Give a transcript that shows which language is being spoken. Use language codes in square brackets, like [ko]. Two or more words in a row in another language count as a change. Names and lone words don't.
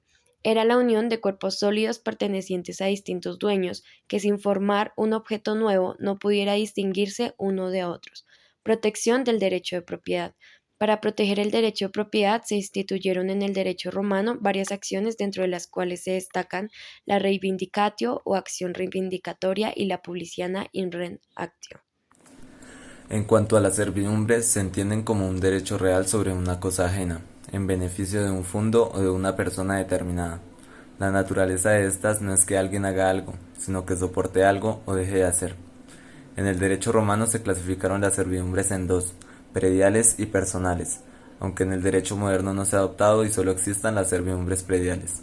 [es] Era la unión de cuerpos sólidos pertenecientes a distintos dueños, que sin formar un objeto nuevo no pudiera distinguirse uno de otros. Protección del derecho de propiedad. Para proteger el derecho de propiedad se instituyeron en el derecho romano varias acciones dentro de las cuales se destacan la reivindicatio o acción reivindicatoria y la [la] publiciana in rem actio. [es] En cuanto a las servidumbres, se entienden como un derecho real sobre una cosa ajena, en beneficio de un fundo o de una persona determinada. La naturaleza de estas no es que alguien haga algo, sino que soporte algo o deje de hacer. En el derecho romano se clasificaron las servidumbres en 2, prediales y personales, aunque en el derecho moderno no se ha adoptado y solo existan las servidumbres prediales.